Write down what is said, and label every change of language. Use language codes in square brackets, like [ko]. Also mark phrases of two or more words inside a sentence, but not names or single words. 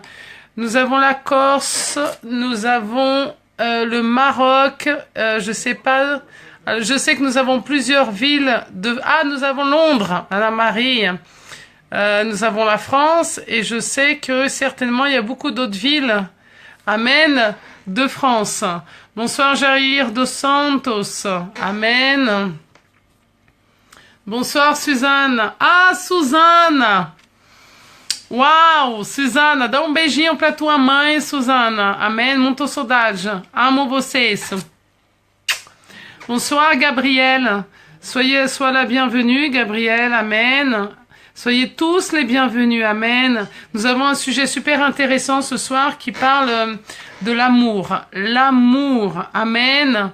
[fr] Nous avons la Corse, nous avons le Maroc. Je sais pas. Je sais que nous avons plusieurs villes de... Ah, nous avons Londres, Anna-Marie. Nous avons la France et je sais que certainement il y a beaucoup d'autres villes, amen, de France. Bonsoir Jair dos Santos, amen. Bonsoir Suzanne. Ah, Suzana! [pt] Uau, Suzana, dá beijinho pra tua mãe, Suzana. Amém, muito saudade. Amo vocês. [fr] Bonsoir Gabrielle. Sois la bienvenue, Gabrielle, amen. Soyez tous les bienvenus, amen. Nous avons un sujet super intéressant ce soir qui parle de l'amour. L'amour, amen.